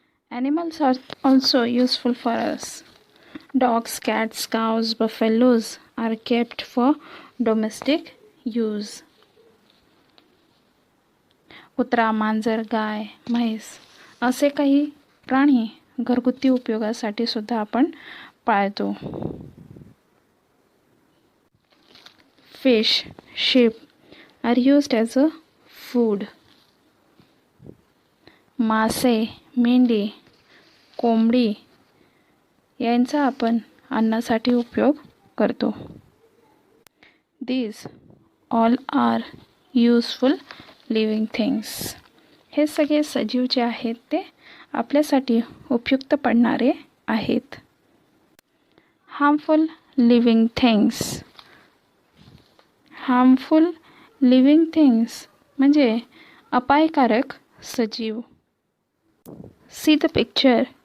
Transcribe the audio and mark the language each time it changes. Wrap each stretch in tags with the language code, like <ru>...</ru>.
<en>Animals are also useful for us. Dogs, cats, cows, buffaloes are kept for domestic use.</en> <mr>कुत्रा, मांजर, गाय, म्हैस असे काही प्राणी घरगुती उपयोगासाठी सुद्धा आपण पाळतो.</mr> <en>Fish, sheep are used as a food.</en> <mr>मासे, मेंढी, कोंबडी यांचा आपण अन्नासाठी उपयोग करतो.</mr> <en>These all are useful living things.</en> <mr>हे सगळे सजीव जे आहेत ते आपल्यासाठी उपयुक्त पडणारे आहेत.</mr> <en>Harmful living things. Harmful living things</en> <mr>म्हणजे अपायकारक सजीव.</mr> <en>See the picture.</en>